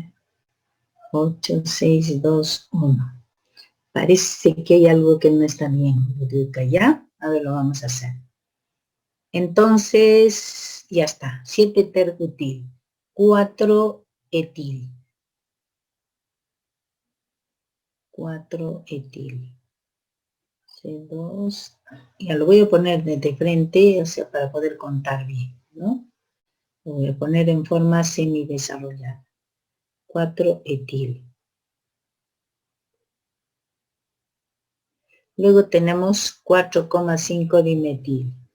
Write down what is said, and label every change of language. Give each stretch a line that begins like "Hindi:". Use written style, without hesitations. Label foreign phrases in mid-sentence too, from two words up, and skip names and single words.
Spanish: 8, 6, 2, 1. Parece que hay algo que no está bien. ¿Ya? A ver, lo vamos a hacer. Entonces, ya está. 7 terbutil, 4 etil. 4 etil. C2. Ya lo voy a poner de frente, o sea, para poder contar bien, ¿no? Lo voy a poner en forma semidesarrollada. 4 etil. Luego tenemos 4,5 dimetil.